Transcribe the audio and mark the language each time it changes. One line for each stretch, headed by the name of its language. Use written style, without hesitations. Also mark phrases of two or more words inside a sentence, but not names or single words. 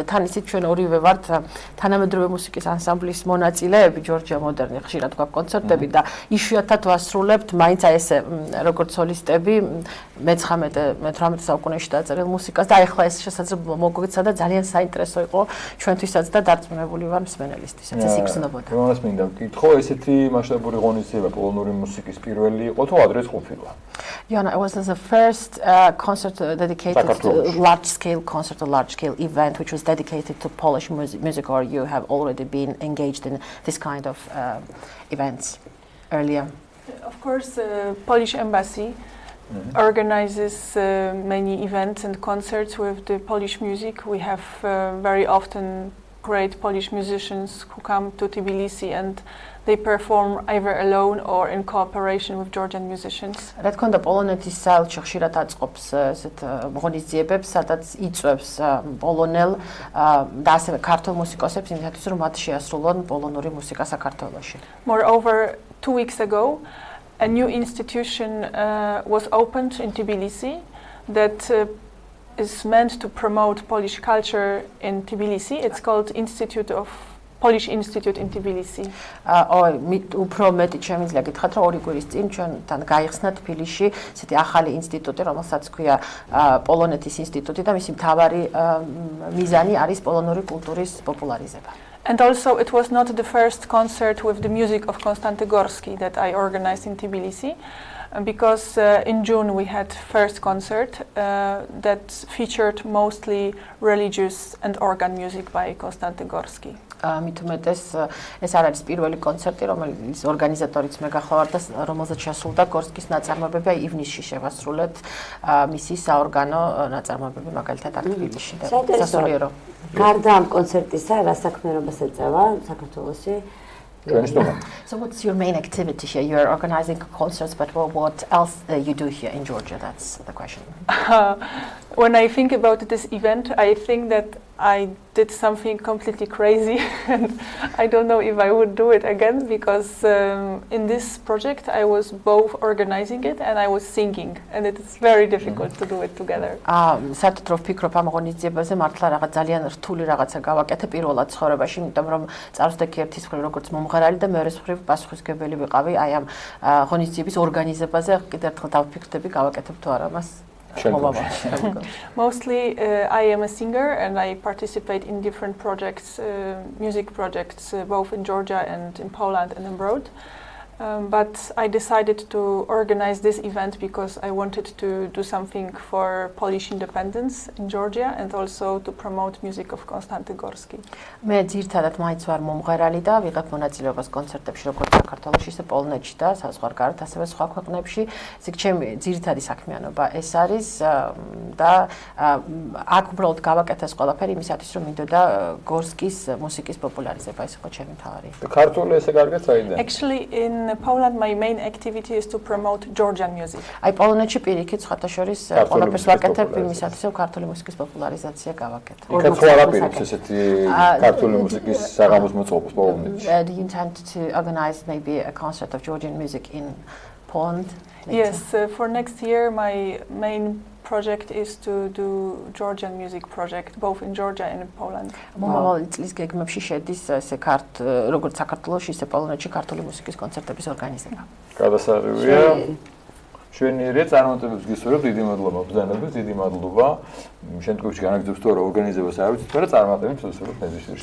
Georgian: თან ისიც ჩვენ ორივე ვართ თანამედროვე მუსიკის ანსამბლის მონაწილეები, ჯორჯია მოდერნი ხშირად გვაქვს კონცერტები და იშვიათად ვასრულებთ მაინც აი ესე როგორც სოლისტები მე-19 საუკუნეში დაწერილ მუსიკას და ეხლა ეს შესაძლოა მოგვეცა და ძალიან საინტერესო იყო ჩვენთვისაც და დარწმუნებული ვარ მსმენელისთვის, ეს იგრძნობოდა. რომას მინდა ვკითხო, ესეთი მასშტაბური ღონისძიება პოლონური მუსიკის პირველი იყო თუ ადრეც ყოფილა?
English: Yoanna, it was the first concert dedicated to large-scale concert, a large-scale event which was dedicated to Polish music, or you have already been engaged in this kind of events earlier? Of course, the Polish embassy organizes many events and concerts with the Polish music. We have very often great Polish musicians who come to Tbilisi and they perform either alone or in cooperation with Georgian musicians.
Georgian: რა თქმა უნდა, პოლონეთის საელჩო ხშირად აწყობს ესეთ ღონისძიებებს, სადაც იწვევს პოლონელ და ასევე ქართულ მუსიკოსებს იმისათვის, რომ მათ შეასრულონ პოლონური მუსიკა საქართველოში.
English: Moreover, 2 weeks ago, a new institution was opened in Tbilisi that is meant to promote Polish culture in Tbilisi. It's called Polish Institute in Tbilisi.
Georgian: უფრო მეტი შემიძლია გითხრათ, რომ 2 კვირის წინ ჩვენთან გაიხსნა თბილისში ესეთი ახალი ინსტიტუტი, რომელსაც ქვია პოლონეთის ინსტიტუტი და მისი მთავარი მიზანი არის პოლონური კულტურის პოპულარიზება.
English: And also it was not the first concert with the music of Konstantego Gorskiego that I organized in Tbilisi, because in June we had first concert that featured mostly religious and organ music by Konstantego Gorski.
Georgian: მით უმეტეს ეს არ არის პირველი კონცერტი, რომელიც ორგანიზატორიც მე გახლავარ და რომელზეც შესრულდა გორსკის ნაწარმოებები, აი ივნისში შევასრულეთ მისი საორგანო ნაწარმოებები მაგალითად აქ თბილისში და სასულიერო. გარდა ამ კონცერტისა, რა საქმიანობას ეწევა საქართველოში?
English: So what's your main activity here? You are organizing concerts, but what else you do here in Georgia? That's the question. When I think about this event, I think that I did something completely crazy and I don't know if I would do it again, because in this project I was both organizing it and I was singing, and it is very difficult to do it together.
Georgian: საერთოდ რო ვფიქრობ ამ ღონისძიებაზე, მართლა რაღაც ძალიან რთული რაღაცა გავაკეთე პირველად ცხოვრებაში, იმიტომ რომ წარსდგე ერთის მხრივ როგორც მომღერალი და მეორეს მხრივ პასუხისმგებელი ვიყავი აი ამ ღონისძიების ორგანიზებაზე. კიდევ ერთხელ დავფიქრდები გავაკეთებ თუ არა მას.
English: Mostly I am a singer and I participate in different projects, music projects, both in Georgia and in Poland and abroad. But I decided to organize this event because I wanted to do something for Polish independence in Georgia and also to promote music of Konstantego Gorskiego.
Georgian: მე ძირითადად მაინც ვარ მომღერალი და ვიღებ მონაწილეობას კონცერტებში როგორც საქართველოში, ისე პოლონეთში და საზღვარგარეთ, ასევე სხვა ქვეყნებში. ეს ჩემი ძირითადი საქმიანობა ეს არის და აქ უბრალოდ გავაკეთე ეს ყველაფერი იმისათვის, რომ მინდოდა გორსკის მუსიკის პოპულარიზება, ეს იყო ჩემი მთავარი. ქართული ესე კარგად საიდან?
English: Actually in Poland my main activity is to promote Georgian music.
Georgian: აი პოლონეთში პირიქით სხვათა შორის ყველაფერს ვაკეთებ იმისათვის, რომ ქართული მუსიკის პოპულარიზაცია გავაკეთო. იქაც ხო არაპირებს ესეთი ქართული მუსიკის საღამოს მოწყობას პოლონეთში?
English: Do you intend to organize maybe a concert of Georgian music in Poland? Yes, for next year my main project is to do Georgian music project both in Georgia and in Poland.
Georgian: მომავალ წლის გეგმებში შედის ესე როგორც საქართველოში, ისე პოლონეთში ქართული მუსიკის კონცერტების ორგანიზება. გადასარევია. ჩვენი წარმოდგენებს გისურვებთ, დიდი მადლობა ბრძანებებს, დიდი მადლობა. შემდგომში განაგრძობს თუ არა ორგანიზებას არ ვიცით, მაგრამ წარმოადგენს უსურვებთ მეზიშვილს.